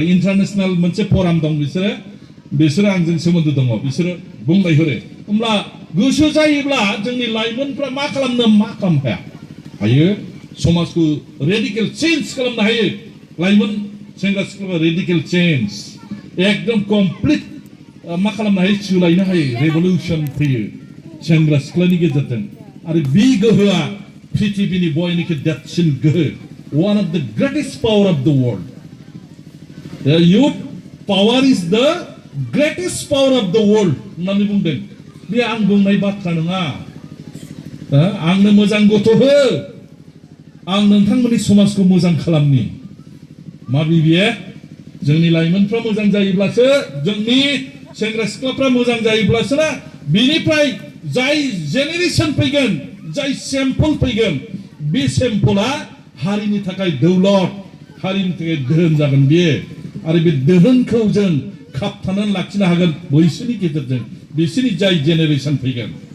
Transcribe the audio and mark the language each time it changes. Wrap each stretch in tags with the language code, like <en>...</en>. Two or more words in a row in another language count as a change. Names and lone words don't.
<brx>इन्टारनेसनेल मोनसे फराम दं बिसोरो आंजों सोमोन्दो दङ बिसोरो बुंबाय हरो होमब्ला गोसो जायोब्ला जोंनि लाइमोनफ्रा मा खालामनो मा खालामनो हायो समाजखौ</brx> <en>radical change</en> <brx>खालामनो हायो लाइमोन सेंग्रा सिख्लाफ्रा</brx> <en>radical change</en> <brx>एकदम कमप्लिट मा खालामनो हायो सोलायनो हायो रेभलिउसन फैयो सेंग्रा सिख्लानि गेजेरजों आरो बे गोहोआ पृथिबीनि बयनिख्रुइ देरसिन गोहो</brx> <en>one of the greatest power of the world the youth power is the greatest power of the world</en> <brx>होननानै बुंदों बे आं बुंनाय बाथ्रा नङा आंनो मोजां गथ' हो आं नोंथांमोननि समाजखौ मोजां खालामनि मा बिबिए जोंनि लाइमोनफ्रा मोजां जायोब्लासो जोंनि सेंग्रा सिख्लाफ्रा मोजां जायोब्लासो ना बिनिफ्राय जाय जेनेरेशन फैगोन जाय सेम्पल फैगोन बे सेम्पला हारिनि थाखाय दौलत हारिनि थाखाय दोहोन जागोन बियो आरो बे दोहोनखौ जों खाबथानानै लाखिनो हागोन बैसोरनि गेजेरजों बिसोरनि जाय जेनेरेशन फैगोन</brx>